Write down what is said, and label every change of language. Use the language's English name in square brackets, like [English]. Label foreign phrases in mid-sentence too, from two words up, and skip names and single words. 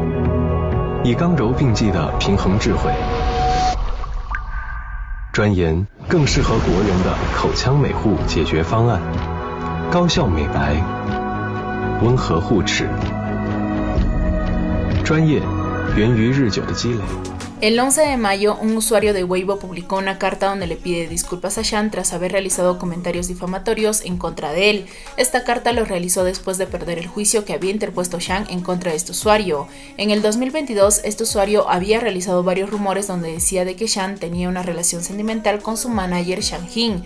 [Chinese] 以刚柔并济的平衡智慧，专研更适合国人的口腔美护解决方案，高效美白，温和护齿，专业源于日久的积累。 [Spanish] El 11 de mayo, un usuario de Weibo publicó una carta donde le pide disculpas a Shan tras haber realizado comentarios difamatorios en contra de él. Esta carta lo realizó después de perder el juicio que había interpuesto Shan en contra de este usuario. En el 2022, este usuario había realizado varios rumores donde decía de que Shan tenía una relación sentimental con su manager Shan Jin.